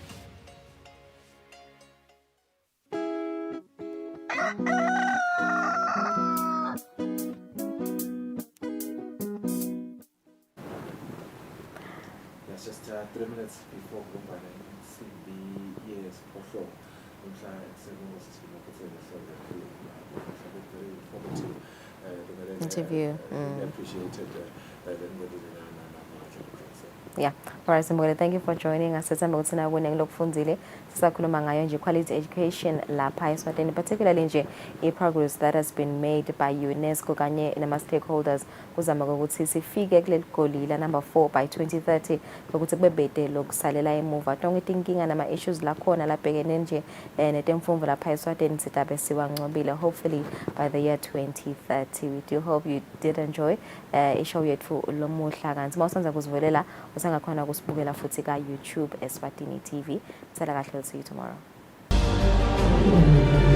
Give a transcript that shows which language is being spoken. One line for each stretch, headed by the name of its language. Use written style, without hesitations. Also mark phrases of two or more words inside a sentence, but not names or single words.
English: That's just 3 minutes before Kumbana. Yes, for sure. Very informative Interview. Appreciated. Yeah. All right, Simbole, thank you for joining us.
Swati: Sisambona winning lokufundile sisakhuluma ngayo nje
English: quality education
Swati: lapha eSwatini, particularly nje
English: progress that has been made by UNESCO
Swati: kanye nama stakeholders kuzama ukuthi sifike kuleli goli la
English: number 4 by 2030
Swati: ukuthi kube bede lokusalela emuva. Tonke inkinga nama issues la khona labhekene nje netemfundo lapha eSwatini sitabe siwangcobile
English: hopefully by the year 2030. We do hope you did enjoy
Swati: ishow yethu lomuhla kanti mawusanza kuzivelela usangakhona kusibukela futhi ka YouTube Eswatini TV. Sala kahle,
English: see you tomorrow.